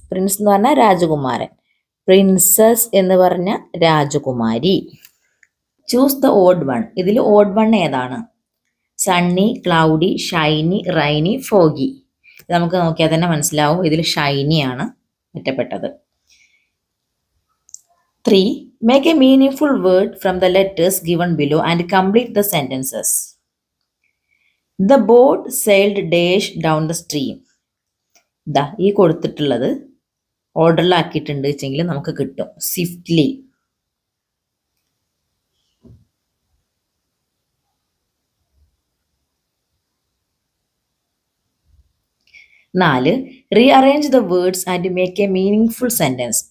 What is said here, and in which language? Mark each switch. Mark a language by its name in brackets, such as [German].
[Malayalam] Prince എന്ന് പറഞ്ഞാൽ രാജകുമാരൻ, പ്രിൻസസ് എന്ന് പറഞ്ഞ രാജകുമാരി. [English] Choose the odd one. [Malayalam] ഇതിൽ ഓഡ് വൺ ഏതാണ്? Sunny, cloudy, Shiny, റൈനി, foggy. നമുക്ക് നോക്കിയാൽ തന്നെ മനസ്സിലാവും ഇതിൽ ഷൈനിയാണ് ഒറ്റപ്പെട്ടത്. [English] 3. Make a meaningful word from the letters given below and complete the sentences. The boat sailed dash down the stream. [Malayalam] ഈ കൊടുത്തിട്ടുള്ളത് ഓർഡറിലാക്കിയിട്ടുണ്ട് വെച്ചെങ്കിൽ നമുക്ക് കിട്ടും. Swiftly. [English] 4. Rearrange the words and make a meaning sentence.